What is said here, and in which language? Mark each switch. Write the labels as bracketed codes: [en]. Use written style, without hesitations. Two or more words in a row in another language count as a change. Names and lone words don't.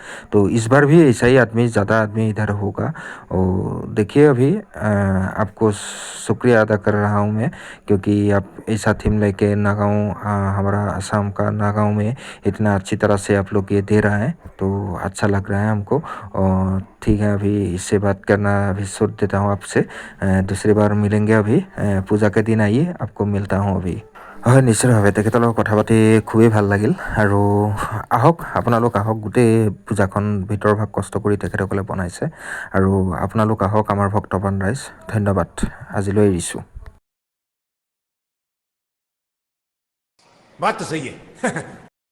[hi] तो इस बार भी ऐसा ही ज़्यादा आदमी इधर होगा। और देखिए अभी आपको शुक्रिया अदा कर रहा हूँ मैं, क्योंकि आप ऐसा थीम लेके नागांव हमारा असम का नागांव में इतना अच्छी तरह से आप लोग ये दे रहा है, तो अच्छा लग रहा है हमको। और ठीक है, अभी इससे बात करना अभी छोड़ देता हूँ आपसे। दूसरी बार मिलेंगे अभी পূজা के दिन आइए, आपको मिलता हूँ अभी। [as] হয় নিশ্চিতভাৱে তেখেতৰ লগত কথা পাতি খুবেই ভাল লাগিল। আৰু আহক আপোনালোক আহক, গোটেই পূজাখন ভিতৰৰ ভাগ কষ্ট কৰি তেখেতসকলে বনাইছে। আৰু আপোনালোক আহক আমাৰ ভক্তপ্ৰাণ ৰাইজ। ধন্যবাদ, আজিলৈ এৰিছোঁ। [hi] बात तो सही है